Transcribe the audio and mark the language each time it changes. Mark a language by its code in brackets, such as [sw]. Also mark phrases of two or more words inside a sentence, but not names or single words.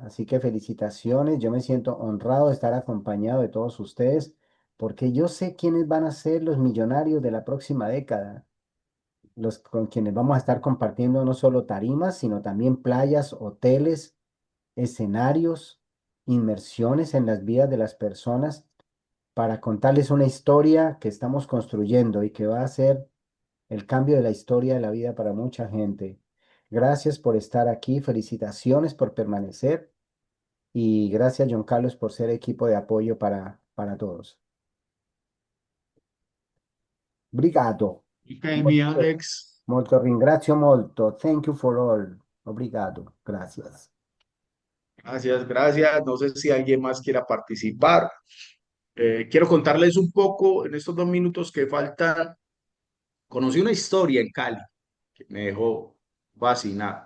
[es] Así que felicitaciones. Yo me siento honrado de estar acompañado de todos ustedes porque yo sé quiénes van a ser los millonarios de la próxima década, los con quienes vamos a estar compartiendo no solo tarimas, sino también playas, hoteles, escenarios, inmersiones en las vidas de las personas para contarles una historia que estamos construyendo y que va a ser el cambio de la historia de la vida para mucha gente. Gracias por estar aquí, felicitaciones por permanecer y gracias, John Carlos, por ser equipo de apoyo para todos. [pt] Obrigado. [es] Ok, mi Alex. [it] Molto ringrazio molto. [en] Thank you for all. [pt] Obrigado. Gracias. [es] Gracias, gracias. No sé si alguien más quiera participar. Quiero contarles un poco en estos 2 minutos que faltan. Conocí una historia en Cali que me dejó fascinado.